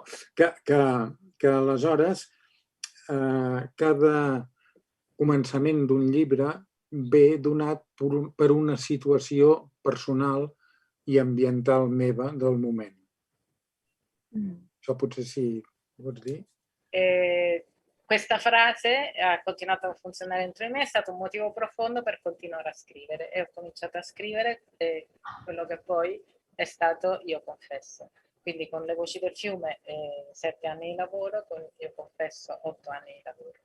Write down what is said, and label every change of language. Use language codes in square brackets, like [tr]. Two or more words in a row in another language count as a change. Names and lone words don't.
[ca] Que aleshores cada començament d'un llibre ve donat per una situació personal i ambiental meva del moment. Això potser sí, pots dir? [it] Questa frase ha continuato a funzionare dentro di me, è stato un motivo profondo per continuare a scrivere, e ho cominciato a scrivere quello che poi è stato Io confesso. Quindi con Le voci del fiume 7 anni di lavoro, con Io confesso 8 anni di lavoro.